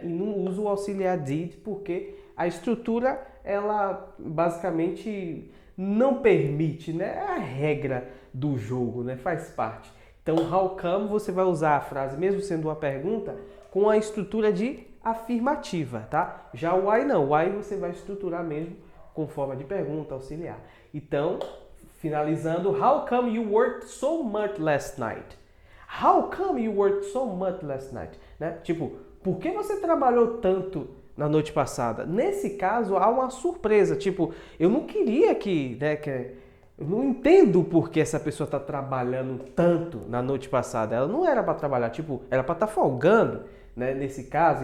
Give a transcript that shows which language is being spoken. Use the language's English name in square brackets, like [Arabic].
[Portuguese] E não usa o auxiliar did, porque a estrutura, ela basicamente não permite, né? É a regra do jogo, né? Faz parte. Então, how come você vai usar a frase, mesmo sendo uma pergunta, com a estrutura de afirmativa, tá? Já o why não. O why você vai estruturar mesmo com forma de pergunta, auxiliar. Então, finalizando, [English] how come you worked so much last night? How come you worked so much last night? [Portuguese] Né? Tipo, por que você trabalhou tanto na noite passada? Nesse caso, há uma surpresa. Tipo, eu não queria eu não entendo por que essa pessoa está trabalhando tanto na noite passada. Ela não era para trabalhar, tipo, era para estar folgando, né, nesse caso.